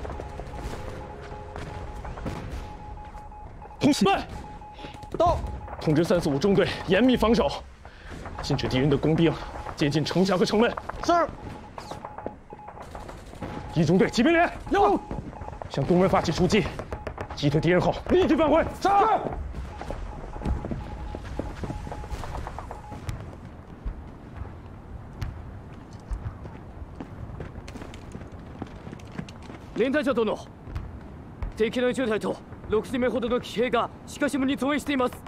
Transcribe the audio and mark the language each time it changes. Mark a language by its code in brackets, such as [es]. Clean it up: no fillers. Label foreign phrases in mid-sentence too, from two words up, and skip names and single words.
[zh] 同志们，到。通知345中队严密防守，禁止敌人的工兵接近城墙和城门。是。 1中队骑兵连有，向东门发起出击，击退敌人后立即返回。是。 [ja] 連隊長殿、敵の10隊と60名ほどの騎兵が鹿島に増援しています。